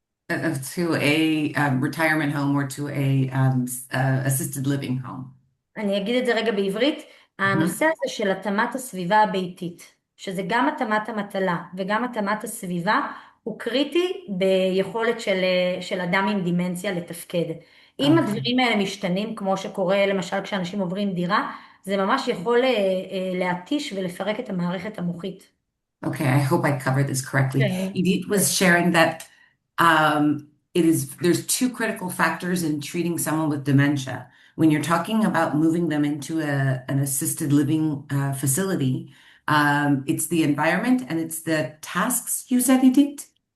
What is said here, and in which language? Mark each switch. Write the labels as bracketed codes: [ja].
[en] To a retirement home or to a assisted living home. [he] אני אגיד את זה רגע בעברית. הנושא הזה של התאמת הסביבה הביתית, שזה גם התאמת המטלה וגם התאמת הסביבה, הוא קריטי ביכולת של אדם עם דימנציה לתפקד. אם הדברים האלה משתנים, כמו שקורה למשל כשאנשים עוברים דירה, זה ממש יכול להתיש ולפרק את המערכת המוחית. [en] Okay, I hope I covered this correctly. Idit was sharing that there's two critical factors in treating someone with dementia. When you're talking about moving them into an assisted living facility, it's the environment and it's the tasks you said, Idit?